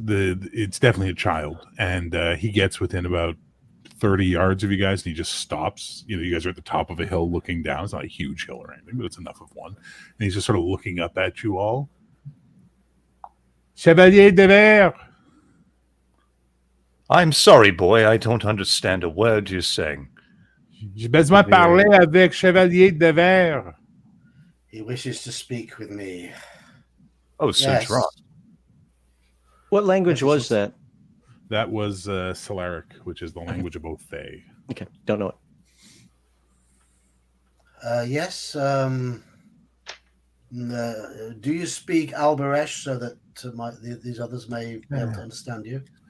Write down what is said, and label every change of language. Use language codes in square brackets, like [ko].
[en] It's definitely a child, and he gets within about 30 yards of you guys, and he just stops. You know, you guys are at the top of a hill looking down. It's not a huge hill or anything, but it's enough of one. And he's just sort of looking up at you all. [fr] Chevalier de Verre. [en] I'm sorry, boy. I don't understand a word you're saying. [fr] J'ai besoin de parler avec Chevalier de Verre. [en] He wishes to speak with me. Oh, Sir Yes. Gerard. What language was that? That was Solaric, which is the language of both Fae. Okay, don't know it. Yes. Do you speak Albaresh so that these others may be able to understand you?